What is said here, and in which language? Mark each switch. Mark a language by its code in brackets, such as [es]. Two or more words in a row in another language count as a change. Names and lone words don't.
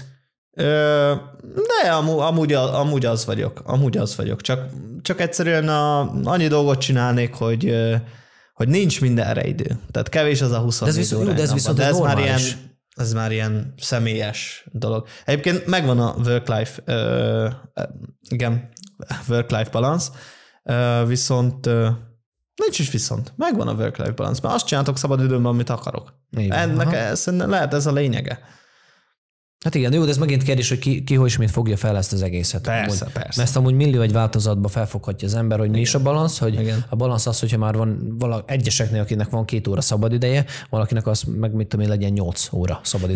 [hu] De amúgy az vagyok. Amúgy az vagyok. Csak egyszerűen annyi dolgot csinálnék, hogy nincs mindenre idő. Tehát kevés az a 24 óra. De ez viszont ez már ilyen személyes dolog. Egyébként megvan a [en] work-life balance, [hu] viszont nincs is viszont. Megvan a [en] work-life balance, [hu] mert azt csináltok szabadidőmben, amit akarok. Ennek szerintem lehet ez a lényege. Hát igen, jó, de ez megint kérdés, hogy ki hogy és mit fogja fel ezt az egészet. Persze. Mert ezt amúgy millió egy változatba felfoghatja az ember, hogy mi is a balansz, hogy igen. A balansz az, hogyha már van egyeseknél, akinek van 2 óra szabadideje, valakinek az meg mit tudom én, legyen 8 óra szabadideje.